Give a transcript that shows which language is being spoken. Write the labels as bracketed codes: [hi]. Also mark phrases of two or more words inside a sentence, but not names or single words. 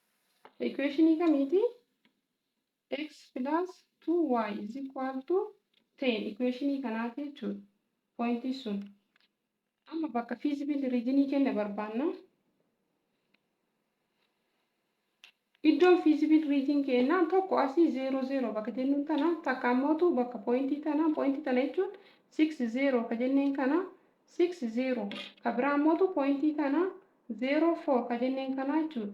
[om] Equation kamiiti x [en] plus 2y is equal to [om] 10 equation kanaati jechuudha. Pointii sun. Amma bakka [en] feasible region [om] kenna barbaanna. Iddoon [en] feasible region [om] kennaa tokko asii 00 bakka jennuun tana takka ammootu bakka pointii tana jechuun 60 ka jenneen kana 60 ka biraa ammootu pointii tana 04 ka jenneen kana jechuudha.